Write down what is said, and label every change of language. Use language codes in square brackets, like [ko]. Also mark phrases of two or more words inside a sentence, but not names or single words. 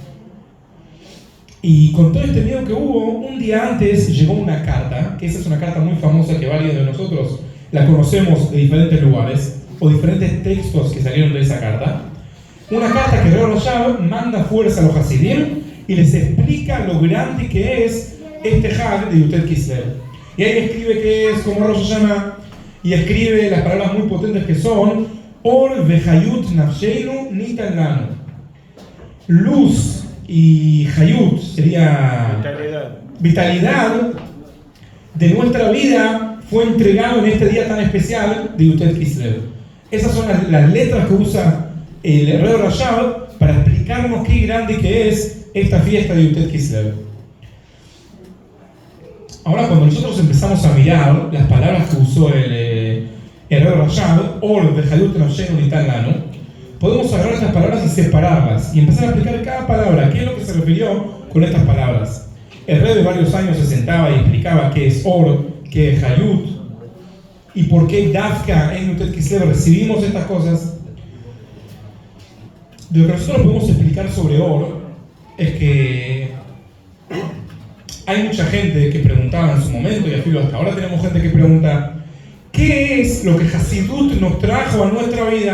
[es] Y con todo este miedo que hubo, un día antes llegó una carta, que esa es una carta muy famosa que varios de nosotros la conocemos de diferentes lugares, o diferentes textos que salieron de esa carta. Una carta que el rey Rashab manda fuerza a los Hasidim y les explica lo grande que es este Hag de Yutet Kislev. Y ahí escribe que es como Rosh Hashanah, y escribe las palabras muy potentes que son [he] אור וחיות נפשנו ניתן לנו. [es] Luz y hayut sería vitalidad de nuestra vida fue entregado en este día tan especial de Yutet Kislev. Esas son las letras que usa el rey Rashab para explicarnos qué grande que es esta fiesta de Yutet Kislev. Ahora, cuando nosotros empezamos a mirar las palabras que usó el rey Rashab, [he] אור וחיות נפשנו ניתן לנו, [es] podemos agarrar estas palabras y separarlas y empezar a explicar cada palabra, qué es lo que se refirió con estas palabras. El rey de varios años se sentaba y explicaba qué es Or, qué es Hayut, y por qué Dafka en Yutet Kislev recibimos estas cosas. Lo que nosotros podemos explicar sobre Or es que hay mucha gente que preguntaba en su momento, y hasta ahora tenemos gente que pregunta, ¿qué es lo que Hasidut nos trajo a nuestra vida?